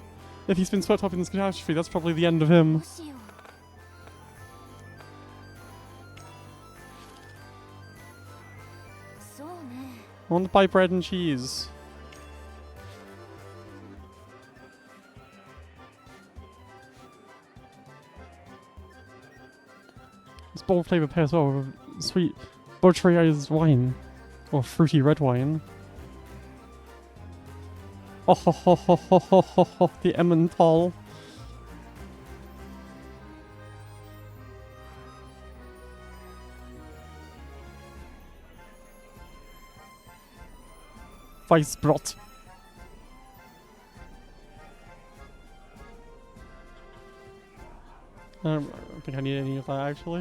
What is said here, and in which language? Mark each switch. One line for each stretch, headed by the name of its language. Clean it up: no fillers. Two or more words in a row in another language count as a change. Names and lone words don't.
English: If he's been swept up in this catastrophe, that's probably the end of him. I want to buy bread and cheese. This bold flavor pairs well with sweet Botryized wine. Or fruity red wine. Oh ho ho ho ho ho ho ho, the Emmental. Weissbrot. I don't think I need any of that actually.